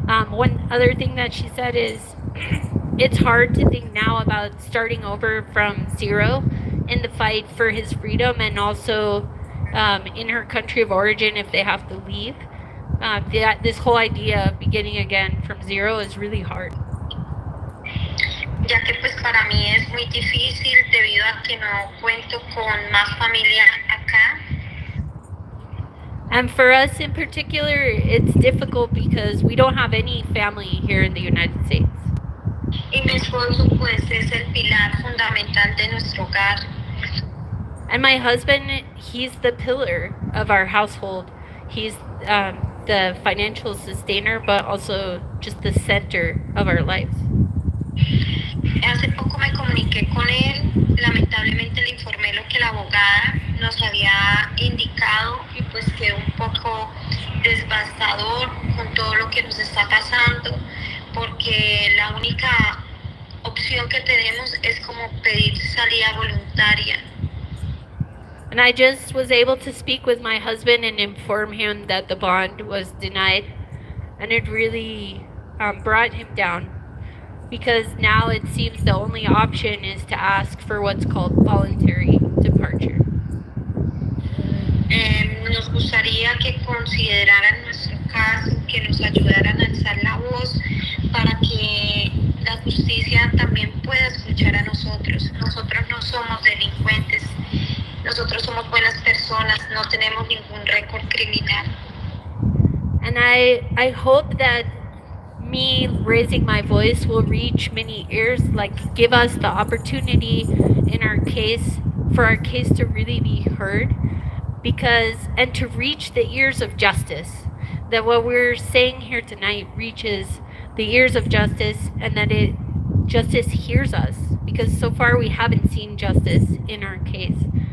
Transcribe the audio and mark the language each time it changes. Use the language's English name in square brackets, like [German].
[English] One other thing that she said is it's hard to think now about starting over from zero in the fight for his freedom, and also in her country of origin if they have to leave. This whole idea of beginning again from zero is really hard. [Spanish] Ya que pues para mí es muy difícil debido a que no cuento con más familia acá. [English] And for us in particular, it's difficult because we don't have any family here in the United States. [Spanish] Y mi esposo pues es el pilar fundamental de nuestro hogar. [English] And my husband, he's the pillar of our household. He's the financial sustainer, but also just the center of our lives. [Spanish] Hace poco me comuniqué con él, lamentablemente le informé lo que la abogada nos había indicado y pues quedó un poco devastador con todo lo que nos está pasando, porque la única opción que tenemos es como pedir salida voluntaria. [English] And I just was able to speak with my husband and inform him that the bond was denied, and it really brought him down, because now it seems the only option is to ask for what's called voluntary departure. [Spanish] Nos gustaría que consideraran nuestro caso, que nos ayudaran a alzar la voz para que la justicia también pueda escuchar a nosotros. Nosotros no somos delincuentes, nosotros somos buenas personas, no tenemos ningún récord criminal. [English] And I hope that me raising my voice will reach many ears, like give us the opportunity in our case, for our case to really be heard, and to reach the ears of justice, that what we're saying here tonight reaches the ears of justice, and that justice hears us, because so far we haven't seen justice in our case.